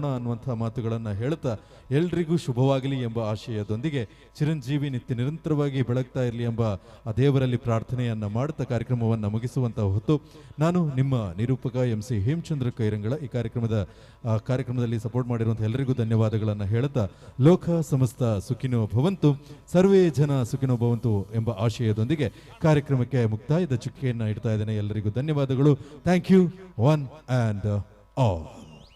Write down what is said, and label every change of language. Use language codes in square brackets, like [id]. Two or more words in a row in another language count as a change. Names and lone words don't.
[kn] ಅನ್ನುವಂಥ ಮಾತುಗಳನ್ನು ಹೇಳ್ತಾ ಎಲ್ರಿಗೂ ಶುಭವಾಗಲಿ ಎಂಬ ಆಶಯದೊಂದಿಗೆ ಚಿರಂಜೀವಿ ನಿತ್ಯ ನಿರಂತರವಾಗಿ ಬೆಳಗ್ತಾ ಇರಲಿ ಎಂಬ ಆ ದೇವರಲ್ಲಿ ಪ್ರಾರ್ಥನೆಯನ್ನು ಮಾಡುತ್ತಾ ಕಾರ್ಯಕ್ರಮವನ್ನು ಮುಗಿಸುವಂಥ ಹೊತ್ತು ನಾನು ನಿಮ್ಮ ನಿರೂಪಕ MC ಹೇಮಚಂದ್ರ ಕೈರಂಗಳ ಈ ಕಾರ್ಯಕ್ರಮದಲ್ಲಿ ಸಪೋರ್ಟ್ ಮಾಡಿರುವಂಥ ಎಲ್ಲರಿಗೂ ಧನ್ಯವಾದಗಳನ್ನು ಹೇಳ್ತಾ [sa] ಲೋಕ ಸಮಸ್ತ ಸುಖಿನೋ ಭವಂತು, ಸರ್ವೇ ಜನ ಸುಖಿನೋ ಭವಂತು [kn] ಎಂಬ ಆಶಯದೊಂದಿಗೆ ಕಾರ್ಯಕ್ರಮಕ್ಕೆ ಮುಕ್ತಾಯದ ಚುಕ್ಕೆಯನ್ನು ಇಡ್ತಾ ಇದ್ದೇನೆ. ಎಲ್ಲರಿಗೂ ಧನ್ಯವಾದಗಳು. [en] thank you one and all.